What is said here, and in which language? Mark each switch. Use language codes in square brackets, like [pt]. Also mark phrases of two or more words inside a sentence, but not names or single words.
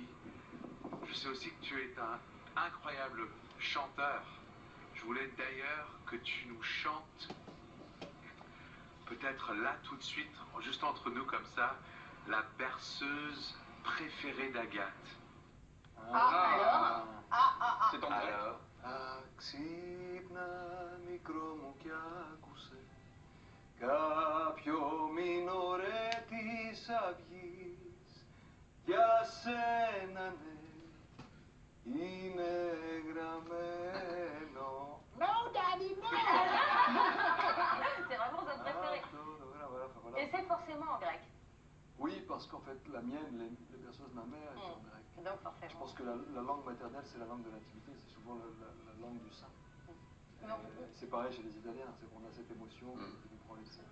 [fr] Je sais aussi que tu es un incroyable chanteur. Je voulais d'ailleurs que tu nous chantes, peut-être là tout de suite, juste entre nous comme ça, la berceuse préférée d'Agathe. C'est en grec. Alors, [el] Αξύπνα μικρό μου κι άκουσε κάποιο μινωρέ της αυγής για σένα ναι είναι γραμμένο. [en] No, Daddy, no. [fr] C'est vraiment sa préférée. Voilà. Et c'est forcément en grec. Oui, parce qu'en fait, la mienne, les berceuses de ma mère étaient en grec. Donc forcément. Je pense que la langue maternelle, c'est la langue de l'intimité, c'est souvent la langue du sein. C'est pareil chez les Italiens, c'est qu'on a cette émotion qui nous prend les seins.